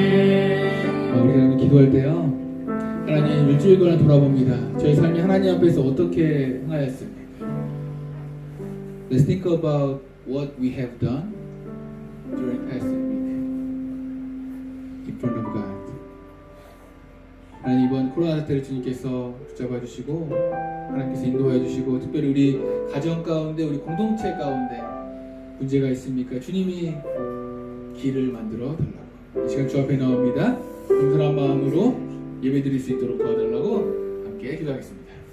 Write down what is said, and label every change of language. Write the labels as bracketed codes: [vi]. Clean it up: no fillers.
[ko] 우리가 기도할 때요, 하나님 일주일간을 돌아봅니다. 저희 삶이 하나님 앞에서 어떻게 행하였습니까? [en] Let's think about what we have done during past week in front of God. [ko] 하나님 이번 코로나 사태를 주님께서 붙잡아 주시고 하나님께서 인도해 주시고 특별히 우리 가정 가운데 우리 공동체 가운데 문제가 있습니까? 주님이 길을 만들어 달라고 이 시간 주 앞에 나옵니다. 겸손한 마음으로 예배드릴 수 있도록 도와달라고 함께 기도하겠습니다.